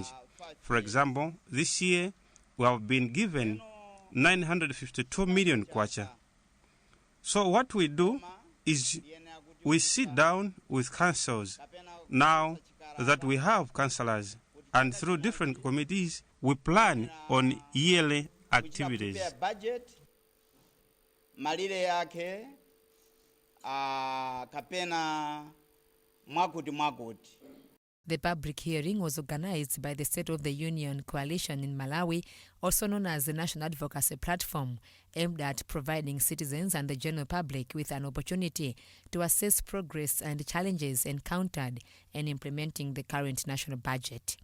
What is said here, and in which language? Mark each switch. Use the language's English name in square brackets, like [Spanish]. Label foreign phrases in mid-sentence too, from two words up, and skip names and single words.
[English] For example, this year we have been given 952 million kwacha. So what we do is we sit down with councils now that we have councillors, and through different committees we plan on yearly activities. [Nyanja] Budget malire yake kapena mwakuti. [English] The public hearing was organized by the State of the Union Coalition in Malawi, also known as the National Advocacy Platform, aimed at providing citizens and the general public with an opportunity to assess progress and challenges encountered in implementing the current national budget.